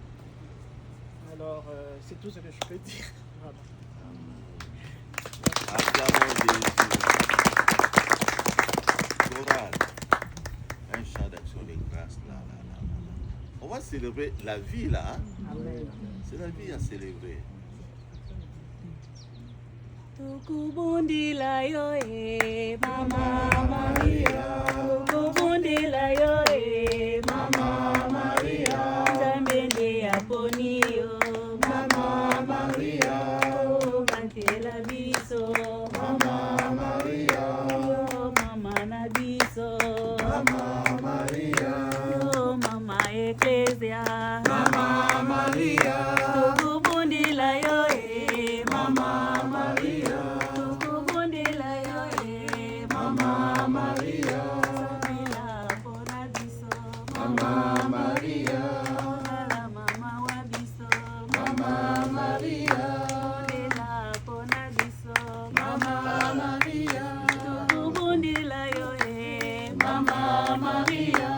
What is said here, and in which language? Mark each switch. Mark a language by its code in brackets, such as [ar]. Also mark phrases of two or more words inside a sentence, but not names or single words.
[fr] Alors, c'est tout ce que je peux dire. Voilà. Acclamons Jésus. Chorale. Un chant d'action de grâce là. On va célébrer la vie là. Hein? Amen. C'est la vie à célébrer. [ln] Tukubundila yo Mama Maria. Tukubundila yo Mama Maria. Zambende yaponi yo Mama Maria. Bantela biso Mama Maria. Yo Mama na biso Mama Maria. Yo Mama Ecclesia Mama Maria. Tukubundila yo Mama Maria. Tukubundila yo Mama Maria. Sabila pona biso Mama Maria. Ala mama wa biso Mama Maria. Sabila pona biso Mama Maria. Tukubundila yo Mama Maria.